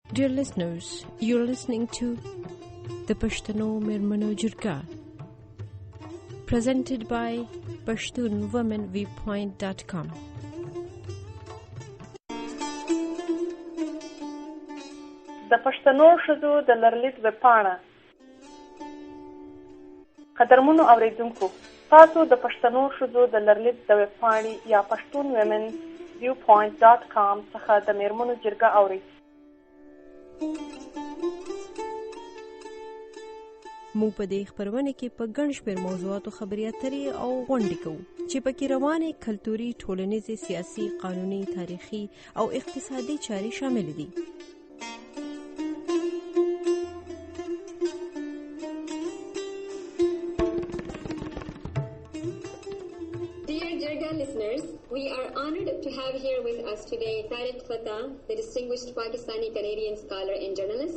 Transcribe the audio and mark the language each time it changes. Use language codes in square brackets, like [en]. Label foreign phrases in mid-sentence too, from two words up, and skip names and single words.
[en] Dear listeners, you're listening to the Pashtun Mermanno Jirga, presented by PashtunWomenViewpoint.com. [ps] د پښتنو ښځو د لرلید ویبپاڼه. قدرمنو اوریدونکو، تاسو د پښتنو ښځو د لرلید د ویبپاڼې یا PashtunWomenViewpoint.com څخه د میرمنو جرګه اورئ. موږ په دې خبرونه کې په ګڼ شمېر موضوعاتو خبرې اترې او غونډې کوو چې پکې روانې کلتوري، ټولنیزې، سیاسي، قانوني، تاریخي او اقتصادي چارې شامل دي. [en] Dear Jirga listeners, we are honored to have here with us today Tarek Fatah, the distinguished Pakistani-Canadian scholar and journalist.